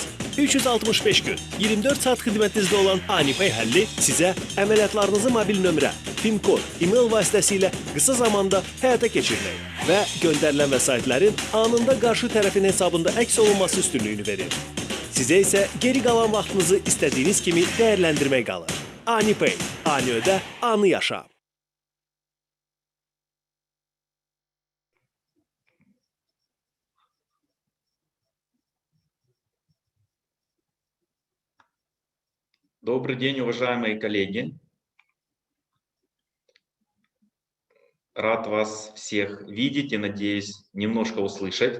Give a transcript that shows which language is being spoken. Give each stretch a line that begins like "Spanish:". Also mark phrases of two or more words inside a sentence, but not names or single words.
Azerbaijani: 365 gün, 24 saat xidmətinizdə olan AniPay həlli sizə əməliyyatlarınızı mobil nömrə, PIN kod, e-mail vasitəsilə qısa zamanda həyata keçirmək və göndərilən vəsaitlərin anında qarşı tərəfin hesabında əks olunması üstünlüyünü verir. Sizə isə geri qalan vaxtınızı istədiyiniz kimi dəyərləndirmək qalır. AniPay, ani ödə, anı yaşa.
Russian: Добрый день, уважаемые коллеги. Рад вас всех видеть и, надеюсь, немножко услышать.